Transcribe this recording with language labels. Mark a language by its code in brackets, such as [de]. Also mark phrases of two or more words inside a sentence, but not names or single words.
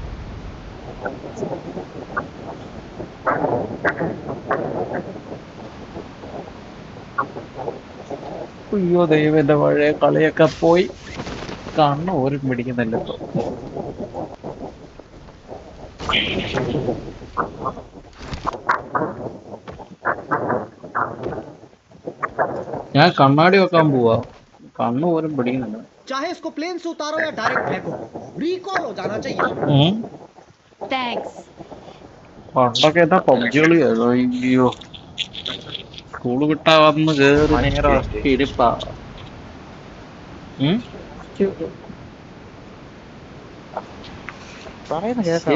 [ml] അയ്യോ ദൈവം, എന്റെ പഴയ കളിയൊക്കെ പോയി. കണ്ണ് ഓരും പിടിക്കുന്നില്ല ഇപ്പൊ. ഞാൻ കണ്ണാടി വെക്കാൻ പോവാ, കണ്ണ് പോലും പിടിക്കുന്നില്ല. [hi] चाहे इसको प्लेन से उतारो या डायरेक्ट फेंको, रिकॉल हो जाना चाहिए। [en] Thanks. [ml] പണ്ടൊക്കെ എന്താ പബ്ജി കളിയായിരുന്നു. അയ്യോ, സ്കൂള് വിട്ടാ വന്ന് കേറി നേരെ ഇരിപ്പാ. പറയുന്ന ശരി,